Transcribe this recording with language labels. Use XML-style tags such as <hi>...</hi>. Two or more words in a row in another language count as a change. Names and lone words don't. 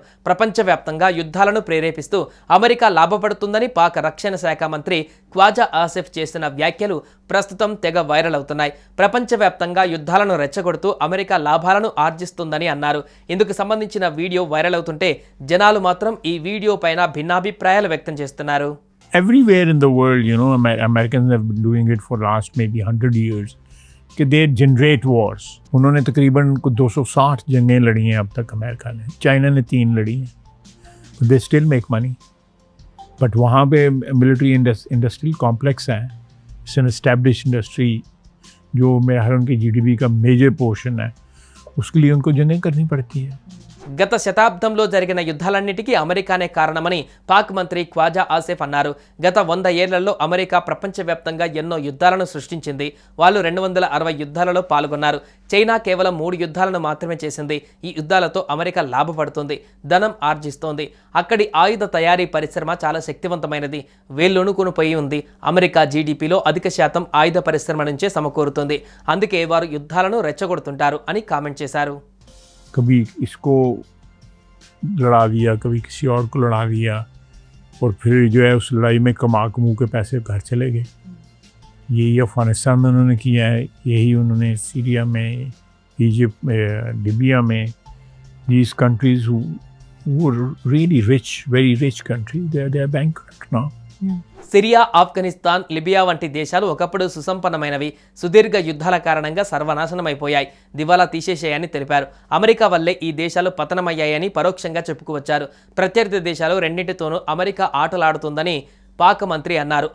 <te>ప్రపంచవ్యాప్తంగా యుద్ధాలను ప్రేరేపిస్తూ అమెరికా లాభపడుతుందని పాక్ రక్షణ శాఖ మంత్రి ఖ్వాజా ఆసిఫ్ చేసిన వ్యాఖ్యలు ప్రస్తుతం తెగ వైరల్ అవుతున్నాయి. ప్రపంచవ్యాప్తంగా యుద్ధాలను రెచ్చగొడుతూ అమెరికా లాభాలను ఆర్జిస్తుందని అన్నారు. ఇందుకు సంబంధించిన వీడియో వైరల్ అవుతుంటే జనాలు మాత్రం ఈ వీడియో పైన భిన్నాభిప్రాయాలు వ్యక్తం చేస్తున్నారు.</te> <en>Everywhere in the world, Americans have been doing it for last maybe 100 years. कि they generate wars.</en> <ur>اُنہوں نے تقریباً 260 جنگیں لڑی ہیں اب تک امریکہ نے. چائنا نے 3 لڑی ہیں.</ur> <en>they still make money.</en> <ur>بٹ وہاں پے</ur> <en>military industrial complex</en> <ur>है.</ur> <en>it's an establish industry</en> <ur>جو میرا ہر ان کی GDP کا</ur> <en>major portion</en> <ur>है. اس کے لیے ان کو جنگیں کرنی پڑتی ہے.</ur> <te>గత శతాబ్దంలో జరిగిన యుద్ధాలన్నిటికీ అమెరికానే కారణమని పాక్ మంత్రి ఖ్వాజా ఆసిఫ్ అన్నారు. గత 100 ఏళ్లలో అమెరికా ప్రపంచవ్యాప్తంగా ఎన్నో యుద్ధాలను సృష్టించింది. వాళ్ళు 260 యుద్ధాలలో పాల్గొన్నారు. చైనా కేవలం 3 యుద్ధాలను మాత్రమే చేసింది. ఈ యుద్ధాలతో అమెరికా లాభపడుతుంది, ధనం ఆర్జిస్తోంది. అక్కడి ఆయుధ తయారీ పరిశ్రమ చాలా శక్తివంతమైనది, వేళ్ళొణుకును పోయి ఉంది. అమెరికా GDPలో అధిక శాతం ఆయుధ పరిశ్రమ నుంచే సమకూరుతుంది. అందుకే వారు యుద్ధాలను రెచ్చగొడుతుంటారు అని కామెంట్ చేశారు.</te> <ur>کبھی اس کو لڑا دیا، کبھی کسی اور کو لڑا دیا، اور پھر جو ہے اس لڑائی میں کما کے پیسے گھر چلے گئے. یہی افغانستان میں انہوں نے کیا ہے، یہی انہوں نے سیریا میں، اجپٹ میں، لیبیا میں.</ur> <en>These countries who were really rich, very rich countries, they are bankrupt now.</en> <te>సిరియా, ఆఫ్ఘనిస్తాన్, లిబియా వంటి దేశాలు ఒకప్పుడు సుసంపన్నమైనవి. సుదీర్ఘ యుద్ధాల కారణంగా సర్వనాశనమైపోయాయి, దివాలా తీసేశాయని తెలిపారు. అమెరికా వల్లే ఈ దేశాలు పతనమయ్యాయని పరోక్షంగా చెప్పుకోవచ్చారు. ప్రత్యర్థి దేశాలు రెండింటితోనూ అమెరికా ఆటలాడుతుందని పాక్ మంత్రి అన్నారు.</te>